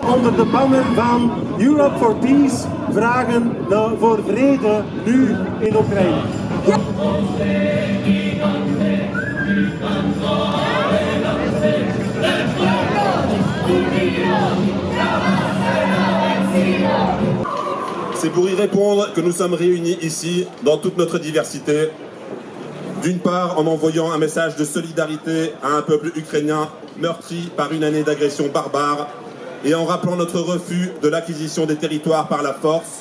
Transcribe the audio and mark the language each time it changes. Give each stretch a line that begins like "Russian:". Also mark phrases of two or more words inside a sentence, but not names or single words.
Dutch: onder de banner van Europe for Peace vragen voor vrede nu in Oekraïne. Ja.
French: C'est pour y répondre que nous sommes réunis ici, dans toute notre diversité. D'une part, en envoyant un message de solidarité à un peuple ukrainien meurtri par une année d'agression barbare et en rappelant notre refus de l'acquisition des territoires par la force.